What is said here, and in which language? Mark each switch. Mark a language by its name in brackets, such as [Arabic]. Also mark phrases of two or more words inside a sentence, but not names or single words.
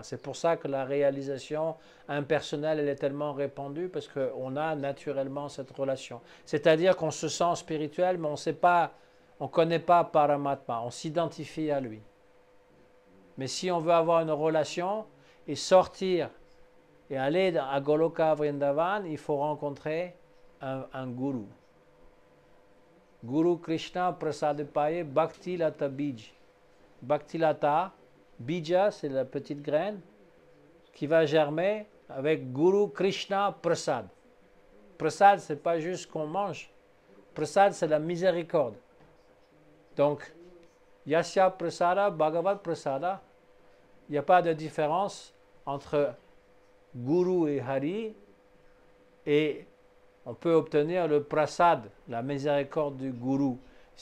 [French] C'est pour ça que la réalisation impersonnelle, elle est tellement répandue, parce qu'on a naturellement cette relation. C'est-à-dire qu'on se sent spirituel, mais on ne connaît pas Paramatma, on s'identifie à lui. Mais si on veut avoir une relation et sortir et aller à Goloka Vrindavan, il faut rencontrer un guru. [Sanskrit] Guru Krishna Prasadapaye Bhakti Lata Bij. Bhakti Lata, Bija, [French] c'est la petite graine qui va germer avec [Sanskrit] Guru Krishna Prasad. [French] Prasad, ce n'est pas juste ce qu'on mange. Prasad, c'est la miséricorde. Donc, [Sanskrit] Yasya Prasada, Bhagavad Prasada, [French] il n'y a pas de différence entre Guru et Hari, et on peut obtenir le prasad, la miséricorde du Guru.